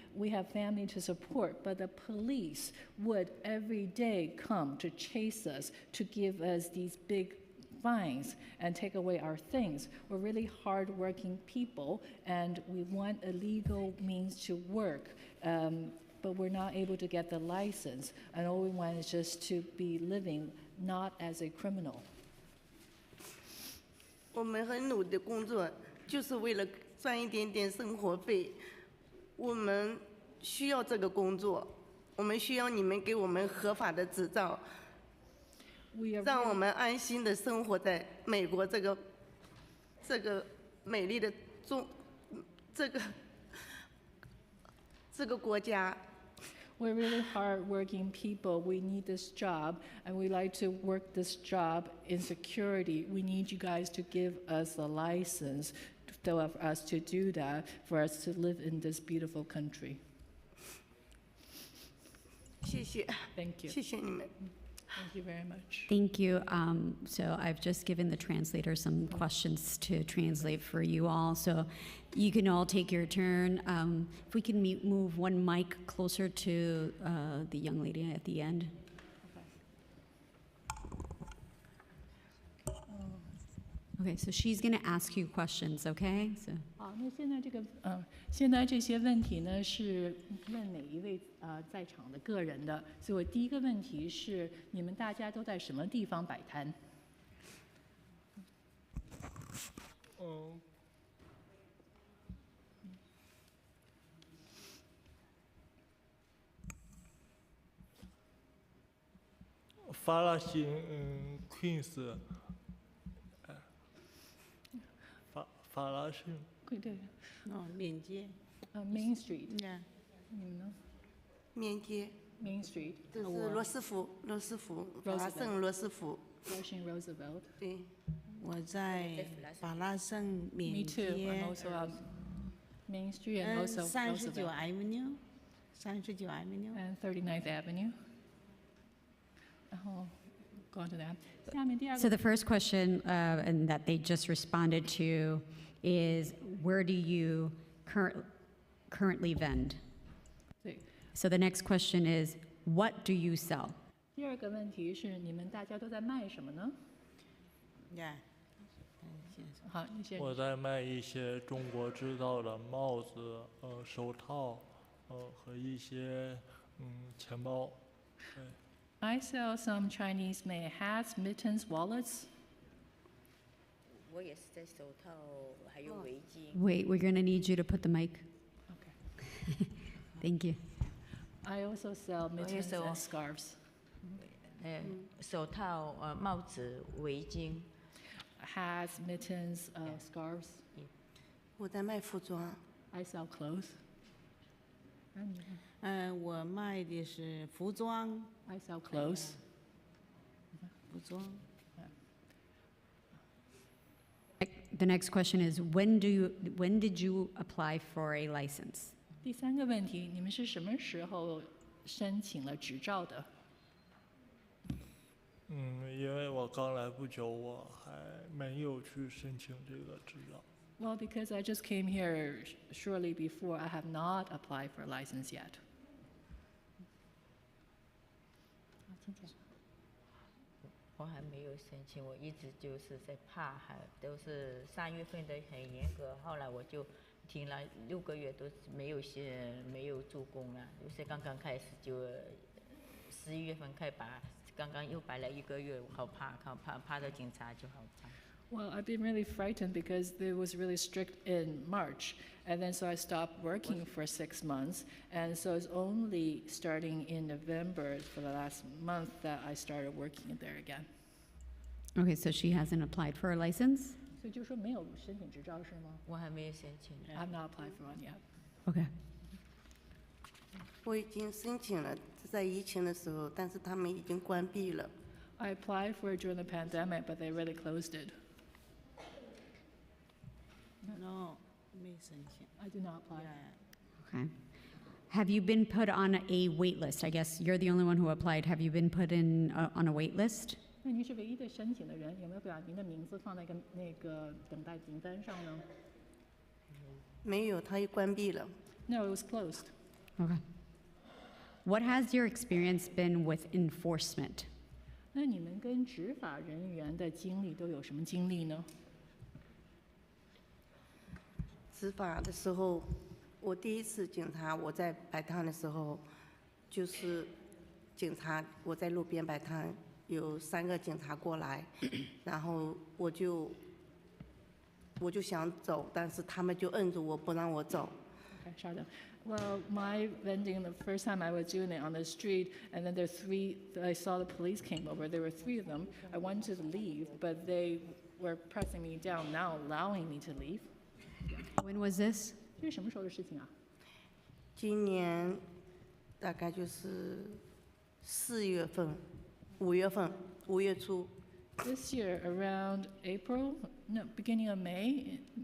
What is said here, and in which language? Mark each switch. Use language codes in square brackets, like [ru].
[en] We have family to support, but the police would every day come to chase us, to give us these big fines and take away our things. We're really hardworking people, and we want a legal means to work, but we're not able to get the license, and all we want is just to be living not as a criminal. [zh] 我们很努力的工作，就是为了赚一点点生活费。我们需要这个工作，我们需要你们给我们合法的执照，让我们安心的生活在美国这个美丽的这个国家。 [en] We're really hardworking people. We need this job, and we like to work this job in security. We need you guys to give us a license for us to do that, for us to live in this beautiful country. [zh] 谢谢。 [en] Thank you. [zh] 谢谢你们。 [en] Thank you very much. Thank you. So I've just given the translator some questions to translate for you all. So you can all take your turn. If we can move one mic closer to the young lady at the end. Okay, so she's going to ask you questions, okay? So. [zh] 好，那现在这些问题呢是问每一位在场的个人的，所以我第一个问题是你们大家都在什么地方摆摊？发了新Queens。法拉盛，对，哦，缅街，Main Street， 你们呢？缅街 [en] ，Main Street， [zh] 这是罗斯福，法拉盛罗斯福。 [en] Russian Roosevelt。 [zh] 对，我在法拉盛缅街。 [en] Me too. I'm also on Main Street and also 39 Avenue， 39 Avenue and 39th Avenue。 [zh] 然后 [en] go on to that。 So the first question and that they just responded to is, where do you currently vend? So the next question is, what do you sell? [zh] 第二个问题是你们大家都在卖什么呢？ [en] Yeah. [zh] 好，你先。我在卖一些中国制造的帽子、手套，和一些钱包。对。 [en] I sell some Chinese-made hats, mittens, wallets. [zh] 我也是在手套，还有围巾。 [en] Wait, we're going to need you to put the mic. Okay. Thank you. I also sell mittens and scarves. [zh] 手套、帽子、围巾。 [en] Hats, mittens, scarves. [zh] 我在卖服装。 [en] I sell clothes. [zh] 我卖的是服装。 [en] I sell clothes. [zh] 服装。 [en] The next question is, when did you apply for a license? [zh] 第三个问题，你们是什么时候申请了执照的？因为我刚来不久，我还没有去申请这个执照。 [en] Well, because I just came here shortly before, I have not applied for a license yet. [zh] 我还没有申请，我一直就是在怕，还都是3月份的很严格，后来我就停了6个月，都没有做工了，就是刚刚开始就11月份开把，刚刚又摆了1个月，好怕到警察就好怕。 [en] Well, I've been really frightened because it was really strict in March, and then so I stopped working for 6 months, and so it's only starting in November for the last month that I started working there again. Okay, so she hasn't applied for a license? [zh] 所以就说没有申请执照是吗？我还没有申请。 [en] I've not applied for one yet. Okay. [zh] 我已经申请了，在疫情的时候，但是他们已经关闭了。 [en] I applied for it during the pandemic, but they really closed it. No, [zh] 没申请。 [en] I do not apply. Okay. Have you been put on a wait list? I guess you're the only one who applied. Have you been put in on a wait list? [zh] 那您是唯一的申请的人，有没有把您的名字放在那个等待名单上呢？没有，它又关闭了。 [en] No, it was closed. Okay. What has your experience been with enforcement? [zh] 那你们跟执法人员的经历都有什么经历呢？执法的时候，我第一次警察，我在摆摊的时候，就是警察，我在路边摆摊，有3个警察过来，然后我就想走，但是他们就摁住我不让我走。 [en] Okay, shut up. Well, my vending, the first time I was doing it on the street, and then I saw the police came over. There were 3 of them. I wanted to leave, but they were pressing me down, not allowing me to leave. When was this? [zh] 这是什么时候的事情啊？今年大概就是4月份、5月份、5月初。 [en] This year, around April, no, beginning of May.